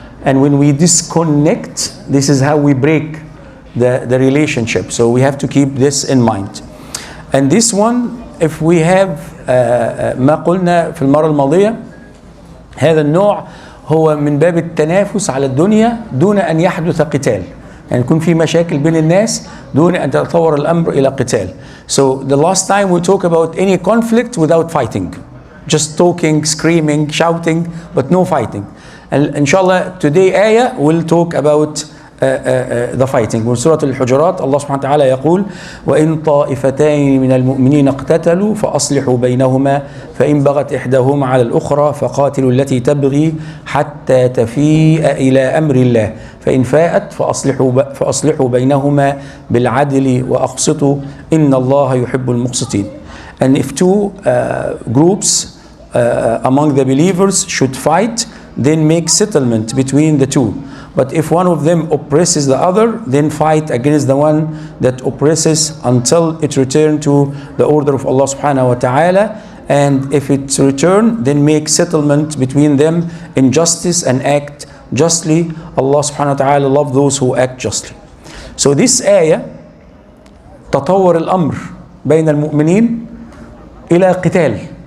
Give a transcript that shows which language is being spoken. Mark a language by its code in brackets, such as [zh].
[en] And when we disconnect, this is how we break the relationship. So we have to keep this in mind. And this one, if we have [ar] ما قلنا في المرة الماضية، هذا النوع هو من باب التنافس على الدنيا دون أن يحدث قتال، يعني يكون في مشاكل بين الناس دون أن تتطور الأمر إلى قتال. [en] So the last time we talk about any conflict without fighting, just talking, screaming, shouting, but no fighting. And inshallah today ayah will talk about the fighting. [ar] من سورة الحجرات الله سبحانه وتعالى يقول: وإن طائفتين من المؤمنين اقتتلوا فأصلحوا بينهما فإن بغت إحداهما على الأخرى فقاتلوا التي تبغي حتى تفيء إلى أمر الله فإن فاءت فأصلحوا بينهما بالعدل وأقسطوا إن الله يحب المقسطين. [en] And if two groups among the believers should fight, then make settlement between the two. But if one of them oppresses the other, then fight against the one that oppresses until it return to the order of Allah subhanahu wa ta'ala. And if it return, then make settlement between them in justice and act justly. Allah subhanahu wa ta'ala love those who act justly. So this ayah [ar] تطور الأمر بين المؤمنين إلى قتال.